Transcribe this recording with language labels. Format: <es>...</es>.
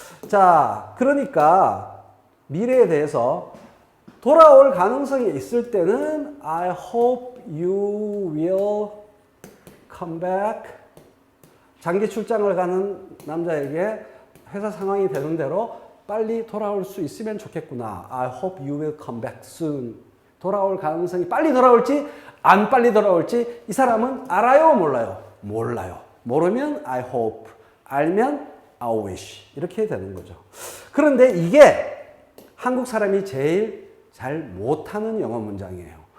<ko>자, 그러니까 미래에 대해서 돌아올 가능성이 있을 때는</ko> <en>I hope you will come back.</en> <ko>장기 출장을 가는 남자에게 회사 상황이 되는 대로 빨리 돌아올 수 있으면 좋겠구나.</ko> <en>I hope you will come back soon.</en> <ko>돌아올 가능성이 빨리 돌아올지 안 빨리 돌아올지 이 사람은 알아요? 몰라요? 몰라요. 모르면 I hope, 알면 I wish 이렇게 되는 거죠. 그런데 이게 한국 사람이 제일 잘 못하는 영어 문장이에요.</ko>